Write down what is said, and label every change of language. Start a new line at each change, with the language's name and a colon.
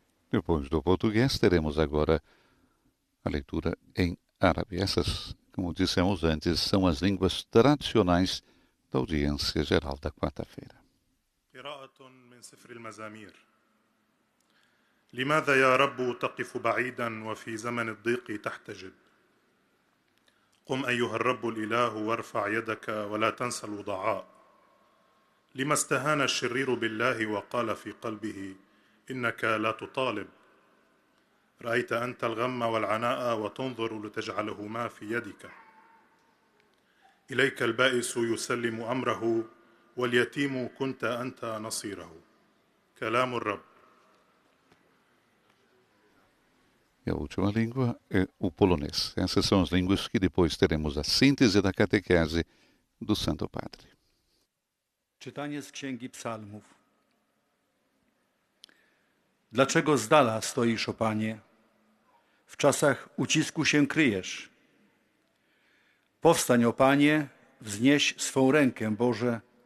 Portuguese: Depois do português, teremos agora a leitura em árabe. Essas, como dissemos antes, são as línguas tradicionais da audiência geral da quarta-feira.
Arabic: قراءة من سفر المزامير. لماذا يا رب تقف بعيدا وفي زمن الضيق تحتجب؟ قم أيها الرب الإله وارفع يدك ولا تنسى الوضعاء. لما استهان الشرير بالله وقال في قلبه إنك لا تطالب. رأيت أنت الغم والعناء وتنظر لتجعلهما في يدك. إليك البائس يسلم أمره واليتيم كنت أنت نصيره. كلام الرب.
Portuguese: E a última língua é o polonês. Essas são as línguas que depois teremos a síntese da catequese do Santo Padre.
Polish: Czytanie z Księgi Psalmów. Dlaczego z dala stoisz, o Panie? W czasach ucisku się kryjesz. Powstań, o Panie, wznieś swą rękę, Boże.